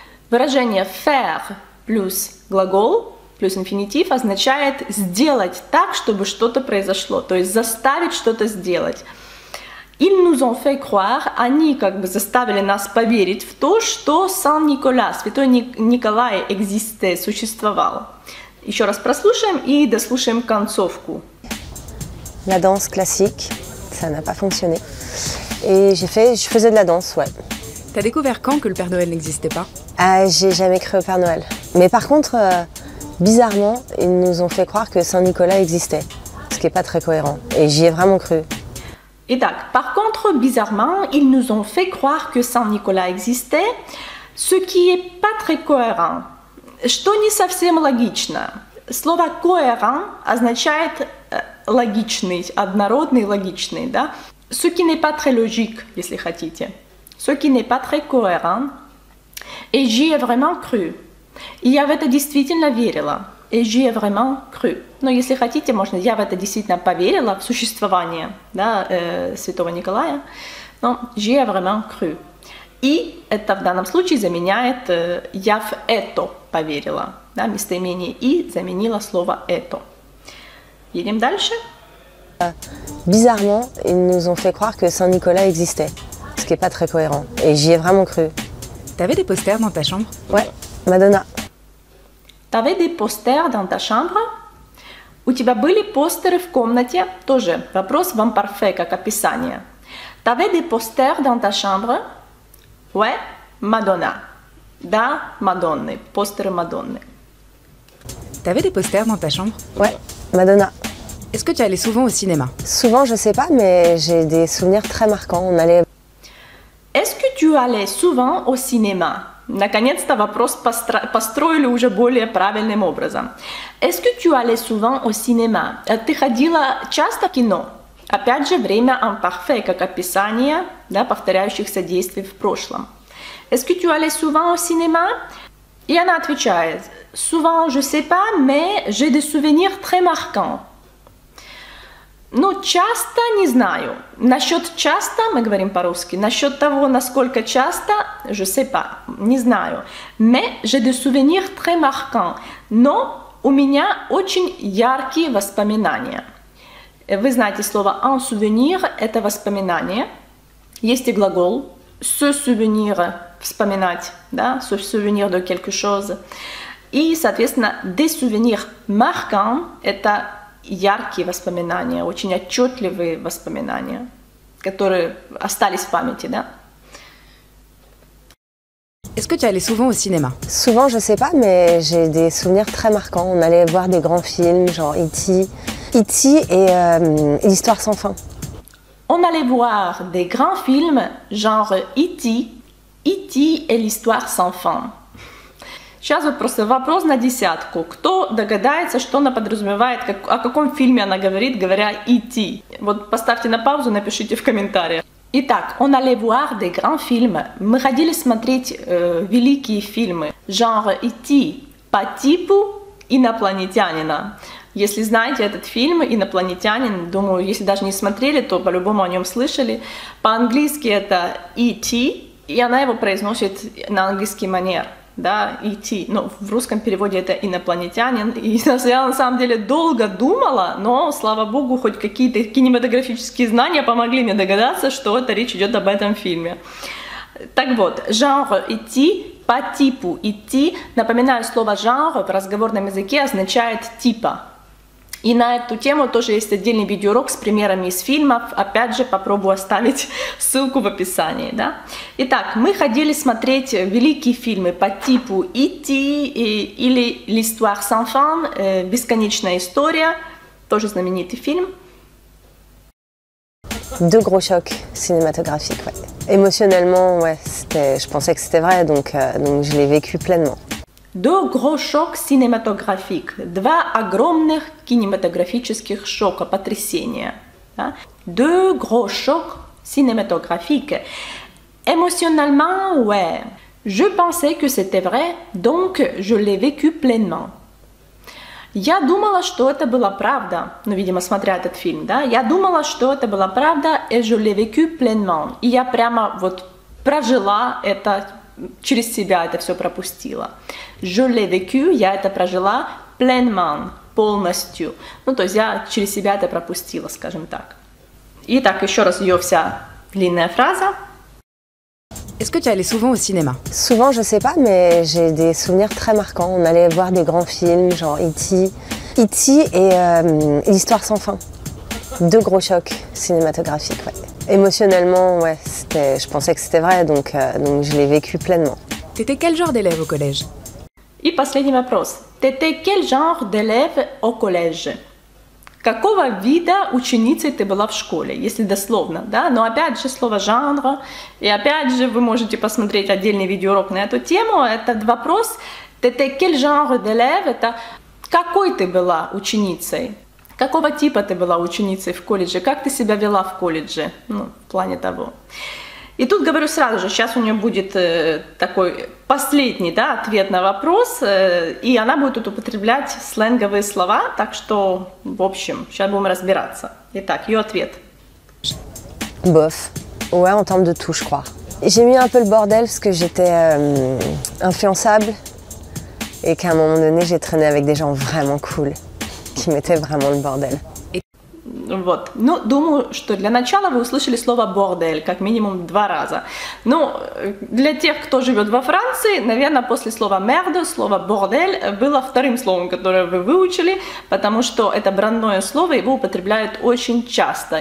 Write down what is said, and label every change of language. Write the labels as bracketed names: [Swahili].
[Russian] Выражение faire плюс глагол плюс инфинитив означает сделать так, чтобы что-то произошло, то есть заставить что-то сделать. [French] Ils nous ont fait croire, [Russian] они как бы заставили нас поверить в то, что Saint-Nicolas, святой Николай, [French] existait, [Russian] существовал. Еще раз прослушаем и дослушаем концовку. [French] La danse classique, ça n'a pas fonctionné. Et je faisais de la danse, ouais. T'as découvert quand que le Père Noël n'existait pas? J'ai jamais cru au Père Noël. Mais par contre, bizarrement, ils nous ont fait croire que Saint-Nicolas existait. Ce qui n'est pas très cohérent. Et j'y ai vraiment cru. [Russian] Итак, [French] par contre, bizarrement, ils nous ont fait croire que Saint-Николай existait, ce qui est pas très cohérent. [Russian] Что не совсем логично. Слово cohérent означает логичный, однородный, логичный, да? [French] Ce qui n'est pas très logique, [Russian] если хотите. [French] Ce qui n'est pas très cohérent. Et j'y ai vraiment cru. [Russian] И я в это действительно верила. [French] Et j'y ai vraiment cru. [Russian] Но если хотите, можно, я в это действительно поверила, в существование, да, Святого Николая, но [French] j'y ai vraiment cru. [Russian] И это в данном случае заменяет я в это поверила. Да, местоимение «и» заменило слово «это». Едем дальше. [French] Bizarrement, ils nous ont fait croire que Saint-Nicolas existait. Ce qui n'est pas très cohérent. Et j'y ai vraiment cru. T'avais des posters dans ta chambre? Ouais, Madonna. T'avais des posters dans ta chambre? [Russian] У тебя были постеры в комнате? Тоже вопрос в имперфе, как описание. [French] T'avais des posters dans ta chambre? Ouais, Madonna. [Russian] Да, Мадонны, постеры Мадонны. [French] T'avais des posters dans ta chambre? Ouais, Madonna. Est-ce que tu allais souvent au cinéma? Souvent, je sais pas, mais j'ai des souvenirs très marquants. On allait... Est-ce que tu allais souvent au cinéma? [Russian] Наконец-то вопрос построили уже более правильным образом. [French] Est-ce que tu allais souvent au cinéma? [Russian] Ты ходила часто в кино? Опять же, время imparfait, как описание, да, повторяющихся действий в прошлом. [French] Est-ce que tu allais souvent au cinéma? [Russian] И она отвечает, [French] souvent, je sais pas, mais j'ai des souvenirs très marquants. [Russian] Ну, часто не знаю. Насчет часто мы говорим по-русски. Насчет того, насколько часто, [French] je sais pas, [Russian] не знаю. [French] Mais j'ai des souvenirs très marquants. [Russian] Но у меня очень яркие воспоминания. Вы знаете слово un souvenir – это воспоминание. Есть и глагол se souvenir – вспоминать, да, [French] se souvenir de quelque chose. [Russian] И, соответственно, [French] des souvenirs marquants [Russian] – это яркие воспоминания, очень отчетливые воспоминания, которые остались в памяти, да? [French] Est-ce que tu allais souvent au cinéma? Souvent, je sais pas, mais j'ai des souvenirs très marquants. On allait voir des grands films, genre E.T. et l'Histoire sans fin. On allait voir des grands films, genre E.T. et l'Histoire sans fin. [Russian] Сейчас вот просто вопрос на десятку. Кто догадается, что она подразумевает, о каком фильме она говорит, говоря «E.T.»? Вот поставьте на паузу, напишите в комментариях. Итак, [French] on allait voir des grands films. [Russian] Мы ходили смотреть великие фильмы, genre E.T. по типу инопланетянина. Если знаете этот фильм «Инопланетянин», думаю, если даже не смотрели, то по-любому о нем слышали. По-английски это E.T., и она его произносит на английский манер. Да, E.T. Ну, в русском переводе это инопланетянин. И я на самом деле долго думала, но, слава богу, хоть какие-то кинематографические знания помогли мне догадаться, что это речь идет об этом фильме. Так вот, genre E.T. по типу E.T. Напоминаю, слово genre в разговорном языке означает типа. И на эту тему тоже есть отдельный видеоурок с примерами из фильмов. Опять же, попробую оставить ссылку в описании. Да? Итак, мы ходили смотреть великие фильмы по типу E.T. или L'Histoire sans fin, Бесконечная история, тоже знаменитый фильм. [French] Deux gros chocs cinématographiques, ouais. Émotionnellement, ouais, je pensais que c'était vrai, donc je l'ai vécu pleinement. Deux gros chocs cinématographiques. [Russian] Два огромных кинематографических шока, потрясения. Да? [French] Deux gros chocs cinématographiques. Émotionnellement, ouais. Je pensais que c'était vrai, donc je l'ai vécu pleinement. [Russian] Я думала, что это была правда. Ну, видимо, смотря этот фильм, да? Я думала, что это была правда, [French] et je l'ai vécu pleinement. [Russian] И я прямо вот прожила это, через себя это все пропустила. [French] Je l'ai vécu, [Russian] я это прожила [French] pleinement, [Russian] полностью. Ну, то есть я через себя это пропустила, скажем так. Итак, еще раз ее вся длинная фраза. [French] Est-ce que tu allais souvent au cinéma? Souvent, je sais pas, mais j'ai des souvenirs très marquants. On allait voir des grands films, genre E.T. et l'Histoire sans fin. Deux gros chocs cinématographiques, ouais. Émotionnellement, ouais, je pensais que c'était vrai, donc je l'ai vécu pleinement. T'étais quel genre d'élève au collège? [Russian] И последний вопрос. [French] T'étais quel genre d'élève au collège? [Russian] Какого вида ученицей ты была в школе, если дословно, да? Но опять же слово «жанр», и опять же вы можете посмотреть отдельный видеоурок на эту тему. Этот вопрос [French] «T'étais quel genre d'élève?» [Russian] — это какой ты была ученицей? Какого типа ты была ученицей в колледже? Как ты себя вела в колледже? Ну, в плане того. И тут говорю сразу же, сейчас у нее будет такой последний, да, ответ на вопрос, и она будет тут употреблять сленговые слова, так что, в общем, сейчас будем разбираться. Итак, ее ответ. [French] Bof. Ouais, en termes de tout, je crois. J'ai mis un peu le bordel parce que j'étais influençable et qu'à un moment donné, j'ai traîné avec des gens vraiment cool qui mettaient vraiment le bordel. [Russian] Вот. Ну, думаю, что для начала вы услышали слово «бордель» как минимум 2 раза. Но для тех, кто живет во Франции, наверное, после слова «мерде» слово «бордель» было вторым словом, которое вы выучили, потому что это бранное слово, его употребляют очень часто.